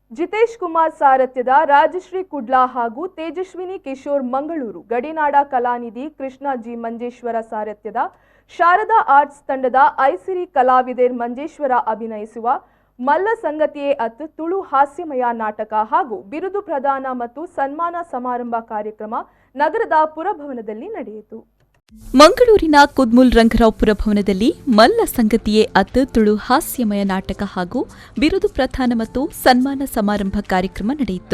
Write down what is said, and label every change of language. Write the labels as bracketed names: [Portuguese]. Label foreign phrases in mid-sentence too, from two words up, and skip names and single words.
[Kannada] ಜಿತೇಶ್ ಕುಮಾರ್ ಸಾರಥ್ಯದ ರಾಜಶ್ರೀ ಕುಡ್ಲಾ ಹಾಗೂ ತೇಜಸ್ವಿನಿ ಕಿಶೋರ್ ಮಂಗಳೂರು, ಗಡಿನಾಡ ಕಲಾನಿಧಿ ಕೃಷ್ಣ ಜಿ ಮಂಜೇಶ್ವರ ಸಾರಥ್ಯದ ಶಾರದಾ ಆರ್ಟ್ಸ್ ತಂಡದ ಐಸಿರಿ ಕಲಾವಿದರ್ ಮಂಜೇಶ್ವರ ಅಭಿನಯಿಸುವ ಮಲ್ಲ ಸಂಗತಿಯೇ ಅತ್ ತುಳು ಹಾಸ್ಯಮಯ ನಾಟಕ ಹಾಗೂ ಬಿರುದು ಪ್ರದಾನ ಮತ್ತು ಸನ್ಮಾನ ಸಮಾರಂಭ ಕಾರ್ಯಕ್ರಮ ನಗರದ ಪುರಭವನದಲ್ಲಿ ನಡೆಯಿತು. ಮಂಗಳೂರಿನ ಕುದ್ಮುಲ್ ರಂಗರಾವ್ ಪುರಭವನದಲ್ಲಿ ಮಲ್ಲ ಸಂಗತಿಯೇ ಅತ್ ತುಳು ಹಾಸ್ಯಮಯ ನಾಟಕ ಹಾಗೂ ಬಿರುದು ಪ್ರದಾನ ಮತ್ತು ಸನ್ಮಾನ ಸಮಾರಂಭ ಕಾರ್ಯಕ್ರಮ ನಡೆಯಿತು.